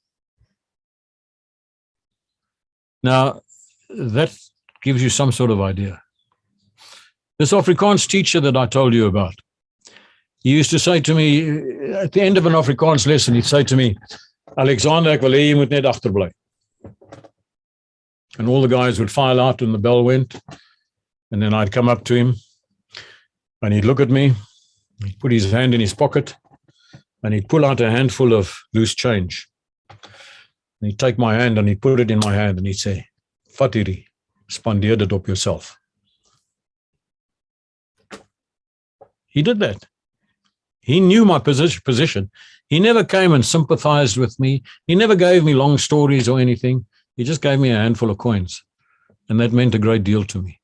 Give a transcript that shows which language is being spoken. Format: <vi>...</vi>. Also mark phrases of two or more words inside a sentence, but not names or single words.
<en>Now, that gives you some sort of idea. This Afrikaans teacher that I told you about, he used to say to me, at the end of an Afrikaans lesson, he'd say to me, Alexander,</en> <af>ek wil hê jy moet net agterbly.</af> <en>And all the guys would file out and the bell went. And then I'd come up to him and he'd look at me, he'd put his hand in his pocket and he'd pull out a handful of loose change. And he'd take my hand and he'd put it in my hand and he'd say,</en> <af>vat hierdie, spandeer dit op yourself.</af> <en>He did that. He knew my position. He never came and sympathized with me. He never gave me long stories or anything. He just gave me a handful of coins. And that meant a great deal to me.</en>